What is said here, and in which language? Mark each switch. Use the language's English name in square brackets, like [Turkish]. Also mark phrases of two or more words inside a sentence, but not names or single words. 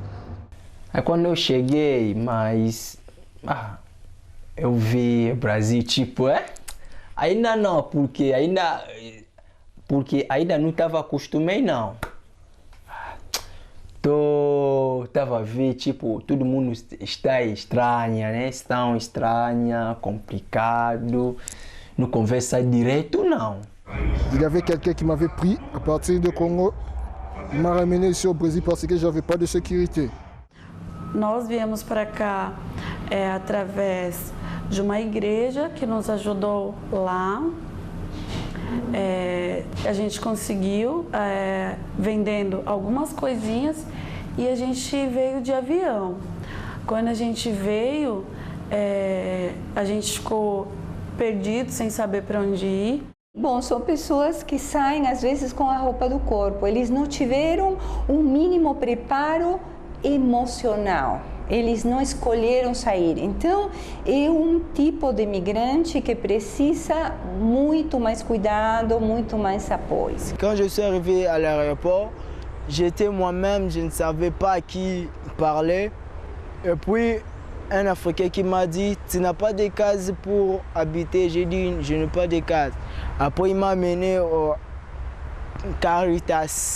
[Portuguese] Aí quando eu cheguei, mas eu vi o Brasil, tipo, ainda não, porque ainda não estava acostumado, não. Estava a ver, tipo, todo mundo está estranha, né? Estão estranha, complicado, não conversa direito, não. [French] Il y avait quelqu'un qui m'avait pris à partir du Congo, il m'a ramené ici au Brésil parce que j'avais pas de sécurité. [Portuguese] Nós viemos para cá através de uma igreja que nos ajudou lá. A gente conseguiu vendendo algumas coisinhas e a gente veio de avião. Quando a gente veio, a gente ficou perdido, sem saber para onde ir. Bom, são pessoas que saem às vezes com a roupa do corpo. Eles não tiveram um mínimo preparo emocional. Eles não escolheram sair. Então, é um tipo de imigrante que precisa muito mais cuidado, muito mais apoio. [French] Quand je suis arrivé à l'aéroport, j'étais moi-même, je ne savais pas à qui parler. Et puis, un Africain qui m'a dit, tu n'as pas de case pour habiter. J'ai dit, je n'ai pas de case. Après, il m'a amené au Caritas.